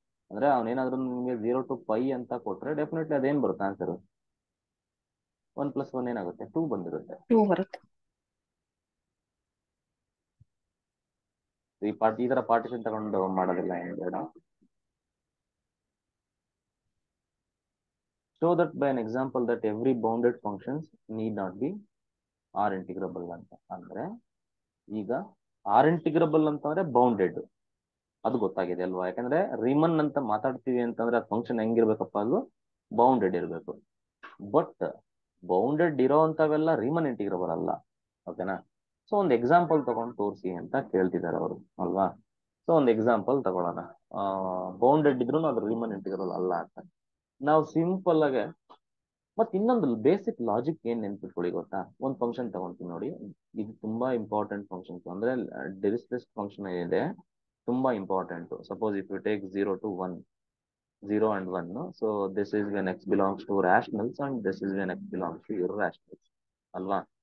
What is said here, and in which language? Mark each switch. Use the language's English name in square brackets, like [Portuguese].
[Kannada] ಅಂದ್ರೆ ಅವನೇನಾದ್ರೂ ನಿಮಗೆ 0 to π ಅಂತ ಕೊಟ್ರೆ ಡೆಫಿನೆಟ್ಲಿ ಅದೇನ್ ಬರುತ್ತೆ ಆನ್ಸರ್? 1 + 1 ಏನಾಗುತ್ತೆ? 2 ಬಂದಿರುತ್ತೆ. 2 ಬರುತ್ತೆ. ಈ ತರ ಪಾರ್ಟಿಷನ್ ತಗೊಂಡು ಮಾಡೋದಿಲ್ಲ ಏನು ಬೇಡ. [English] Show that by an example that every bounded functions need not be R integrable [Kannada] ಅಂತ. ಅಂದ್ರೆ ಈಗ R integrable ಅಂತಂದ್ರೆ ಬೌಂಡೆಡ್, ಅದು ಗೊತ್ತಾಗಿದೆ ಅಲ್ವಾ. ಯಾಕಂದ್ರೆ ರಿಮನ್ ಅಂತ ಮಾತಾಡ್ತೀವಿ ಅಂತಂದ್ರೆ ಆ ಫಂಕ್ಷನ್ ಹೆಂಗಿರ್ಬೇಕಪ್ಪ, ಅದು ಬೌಂಡೆಡ್ ಇರಬೇಕು. ಬಟ್ ಬೌಂಡೆಡ್ ಇರೋ ಅಂತವೆಲ್ಲ ರಿಮನ್ ಇಂಟಿಗ್ರಬಲ್ ಅಲ್ಲ, ಓಕೆನಾ. ಸೊ ಒಂದು ಎಕ್ಸಾಂಪಲ್ ತಗೊಂಡು ತೋರಿಸಿ ಅಂತ ಕೇಳ್ತಿದ್ದಾರೆ ಅವರು, ಅಲ್ವಾ. ಸೊ ಒಂದು ಎಕ್ಸಾಂಪಲ್ ತಗೊಳ್ಳೋಣ. ಬೌಂಡೆಡ್ ಇದ್ರು ಅದು ರಿಮನ್ ಇಂಟಿಗ್ರಬಲ್ ಅಲ್ಲ ಅಂತ ನಾವು ಸಿಂಪಲ್ ಆಗಿ. ಮತ್ತೆ ಇನ್ನೊಂದು ಬೇಸಿಕ್ ಲಾಜಿಕ್ ಏನ್ ನೆನ್ಪಿಟ್ಕೊಳ್ಳಿ ಗೊತ್ತಾ, ಒಂದು ಫಂಕ್ಷನ್ ತಗೊಂತೀನಿ ನೋಡಿ, ಇದು ತುಂಬಾ ಇಂಪಾರ್ಟೆಂಟ್ ಫಂಕ್ಷನ್. ಅಂದ್ರೆ ಡಿರಿಚ್ಲೆಟ್ ಫಂಕ್ಷನ್ ಏನಿದೆ ತುಂಬಾ important. [English] suppose if you take 0 to 1, 0 and 1, so this is when x belongs to rationals and this is when x belongs to irrationals, [Kannada] ಅಲ್ವಾ.